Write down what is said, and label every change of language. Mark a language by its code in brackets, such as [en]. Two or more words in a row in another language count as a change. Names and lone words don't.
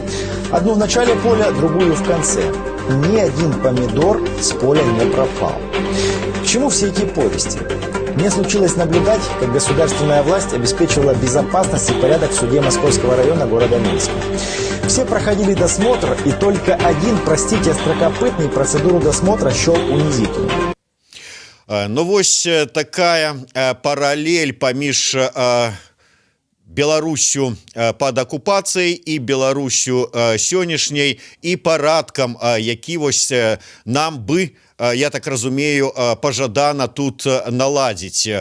[ru] Одну в начале поля, другую в конце. Ни один помидор с поля не пропал. К чему все эти повести? Мне случилось наблюдать, как государственная власть обеспечивала безопасность и порядок в суде Московского района города Минска. Все проходили досмотр, и только один, простите, острокопытный процедуру досмотра счел унизительной. [be] Ну вось такая паралель паміж Беларусю пад акупацыяй і Беларусю сённяшняй і парадкам, які вось нам бы, я так разумею, пажадана тут наладзіць.